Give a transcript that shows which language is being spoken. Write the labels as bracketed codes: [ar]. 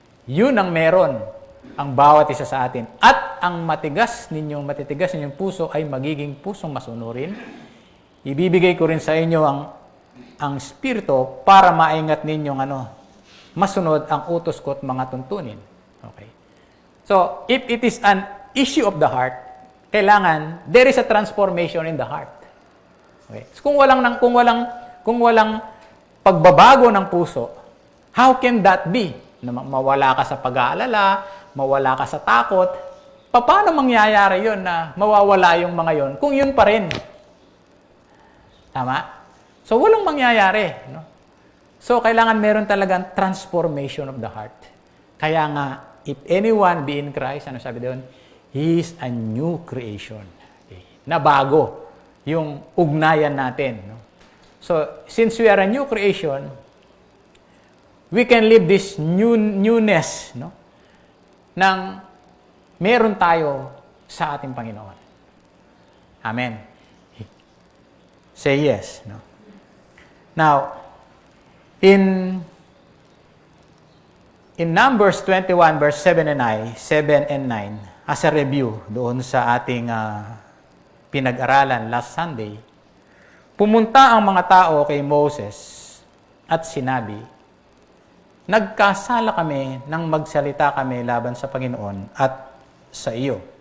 [tl] Yun ang meron ang bawat isa sa atin. At ang matitigas ninyong puso ay magiging pusong masunurin. Ibibigay ko rin sa inyo ang espiritu para maingat ninyong masunod ang utos ko at mga tuntunin. [en] Okay. So, if it is an issue of the heart, [tl] kailangan [en] there is a transformation in the heart. [tl] Okay. So, kung walang pagbabago ng puso, [en] how can that be? [tl] Mawala ka sa pag-aalala, mawala ka sa takot. Paano mangyayari 'yon na mawawala yung mga 'yon kung yun pa rin? Tama? So, walang mangyayari, no? So, kailangan meron talagang [en] transformation of the heart. [tl] Kaya nga, [en] if anyone be in Christ, [tl] ano sabi doon? [en] He is a new creation. Okay. [tl] Na bago yung ugnayan natin. No? [en] So, since we are a new creation, we can live this newness, no? [tl] Nang meron tayo sa ating Panginoon. [en] Amen. Say yes. No? Now, in [tl] in Numbers 21, verse 7 and 9, [en] as a review [tl] doon sa ating pinag-aralan [en] last Sunday, [tl] pumunta ang mga tao kay Moses at sinabi, nagkasala kami nang magsalita kami laban sa Panginoon at sa iyo.